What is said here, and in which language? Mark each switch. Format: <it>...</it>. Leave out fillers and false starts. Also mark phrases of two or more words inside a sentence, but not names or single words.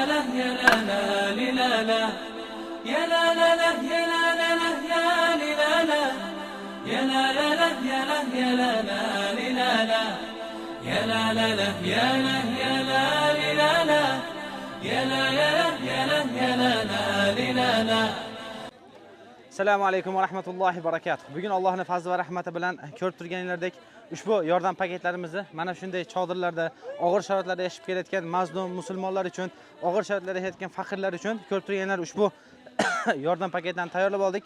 <ar>يا لا لا لا لا يا لا لا لا يا لا لا لا يا لا لا لا يا لا يا لا لا لا يا لا لا لا يا لا يا لا لا يا لا يا لا يا لا يا لا لا. السلام عليكم ورحمة الله وبركاته.</ar> <uz>Bugun Allohning fazli va rahmati bilan ko'rib turganinglardek ushbu yordam paketlarimizni mana shunday chodirlarda, og'ir sharoitlarda yashab kelayotgan mazlum musulmonlar uchun, og'ir sharoitlarda yashayotgan faqirlar uchun ko'rib turganlar ushbu yordam paketlarini tayyorlab oldik.</uz>